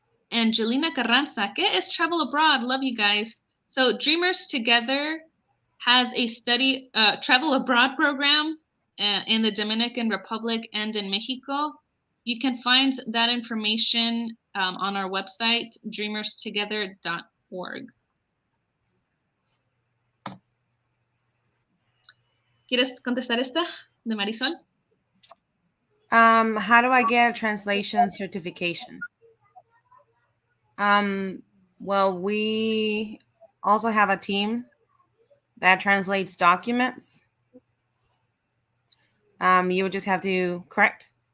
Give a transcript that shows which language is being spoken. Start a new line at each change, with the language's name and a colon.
Spanish: Angelina Carranza, ¿qué es Travel Abroad?
English: Love you guys. So Dreamers Together has a travel abroad program in the Dominican Republic and in Mexico. You can find that information on our website, dreamerstogether.org.
Spanish: ¿Quieres contestar esta de Marisol?
English: How do I get a translation certification? Well, we also have a team that translates documents. You would just have to correct.